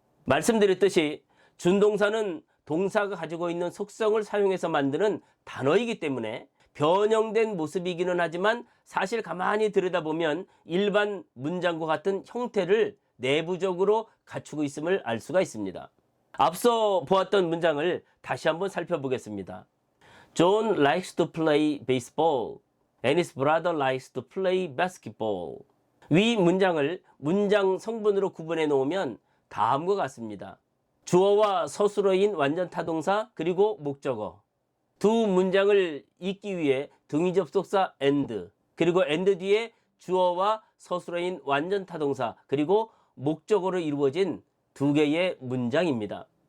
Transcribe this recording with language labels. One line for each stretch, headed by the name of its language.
Korean: 말씀드렸듯이 준동사는 동사가 가지고 있는 속성을 사용해서 만드는 단어이기 때문에 변형된 모습이기는 하지만 사실 가만히 들여다보면 일반 문장과 같은 형태를 내부적으로 갖추고 있음을 알 수가 있습니다. 앞서 보았던 문장을 다시 한번 살펴보겠습니다.
English: John likes to play baseball and his brother likes to play basketball.
Korean: 위 문장을 문장 성분으로 구분해 놓으면 다음과 같습니다. 주어와 서술어인 완전 타동사 그리고 목적어. 두 문장을 읽기 위해 등위 접속사 and, 그리고 and 뒤에 주어와 서술어인 완전 타동사 그리고 목적어로 이루어진 2개의 문장입니다.